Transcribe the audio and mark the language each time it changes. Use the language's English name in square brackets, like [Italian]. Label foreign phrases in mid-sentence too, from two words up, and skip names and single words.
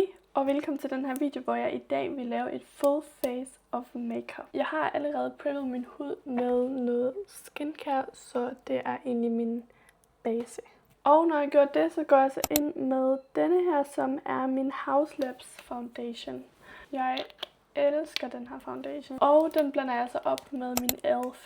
[Danish] Og velkommen til den her video, hvor jeg i dag vil lave et [English] full face of makeup. [Danish] Jeg har allerede preppet min hud med noget skincare, så det er egentlig min base. Og når jeg gør det, så går jeg så ind med denne her, som er min [English] House Labs Foundation. [Danish] Jeg elsker den her foundation. Og den blander jeg så op med min e.l.f.